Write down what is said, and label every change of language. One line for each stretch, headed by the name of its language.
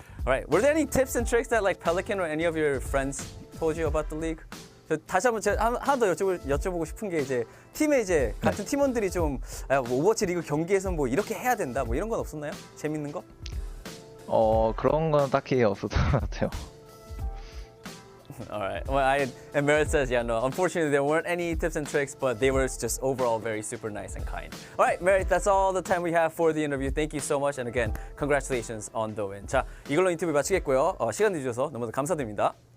English: All right, were there any tips and tricks that like Pelican or any of your friends told you about the league?
Korean: 다시 한번 제가 하나 더 여쭤보고 싶은 게 이제 팀에 이제 같은 팀원들이 좀 오버워치 리그 경기에서 뭐 이렇게 해야 된다 뭐 이런 건 없었나요? 재밌는 거? 그런 건 딱히 없었던 것 같아요.
English: All right. Well, and Merritt says, no. Unfortunately, there weren't any tips and tricks, but they were just overall very super nice and kind. All right, Merritt, that's all the time we have for the interview. Thank you so much, and again, congratulations on the win.
Korean: 자, 이걸로 인터뷰 마치겠고요. 시간 내주셔서 너무 감사드립니다.